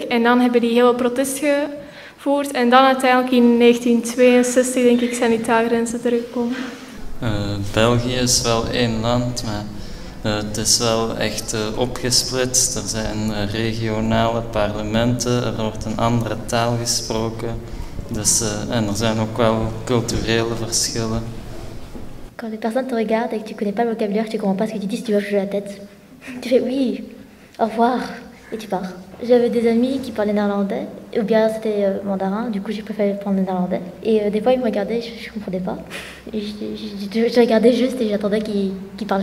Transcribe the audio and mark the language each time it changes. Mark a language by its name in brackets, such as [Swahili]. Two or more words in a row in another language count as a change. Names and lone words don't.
[Dutch] En dan hebben die heel veel protest gevoerd en dan uiteindelijk in 1962, denk ik, zijn die taalgrenzen teruggekomen. België is wel één land, maar het is wel echt opgesplitst. Er zijn regionale parlementen, er wordt een andere taal gesproken. Dus, en er zijn ook wel culturele verschillen. [French] Quand des personnes te regardent et que tu connais pas le vocabulaire, tu comprends pas ce que tu dis, si tu vas bouger la tête. Tu fais oui, au revoir, et tu pars. J'avais des amis qui parlaient néerlandais, ou bien c'était mandarin, du coup j'ai préféré prendre le néerlandais. Et des fois ils me regardaient, je comprenais pas. Et je regardais juste et j'attendais qu'ils parlent.